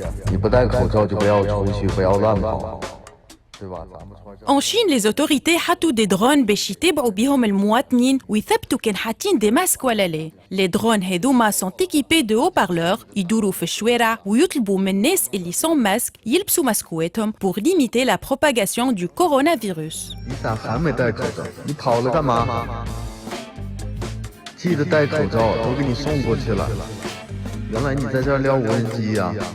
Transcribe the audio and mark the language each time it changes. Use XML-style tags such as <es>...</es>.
<zh>你不戴口罩就不要出去，不要乱跑，对吧？咱们村。</zh> <fr>En Chine, les autorités</fr> <ar>حطوا des drones باش يتابعوا بهم المواطنين ويثبتوا كان حاطين des masques ولا لا.</ar> <fr>Les drones</fr> <ar>هذوما</ar> <fr>sont équipés de haut-parleurs</fr> <ar>يدوروا في الشوارع ويطلبوا من الناس اللي</ar> <fr>sans masque</fr> <ar>يلبسوا ماسكواتهم</ar> <fr>pour limiter la propagation du coronavirus.</fr> <zh>你咋还没戴口罩？你跑了干嘛？记得戴口罩，都给你送过去了。原来你在这儿撩无人机呀</zh>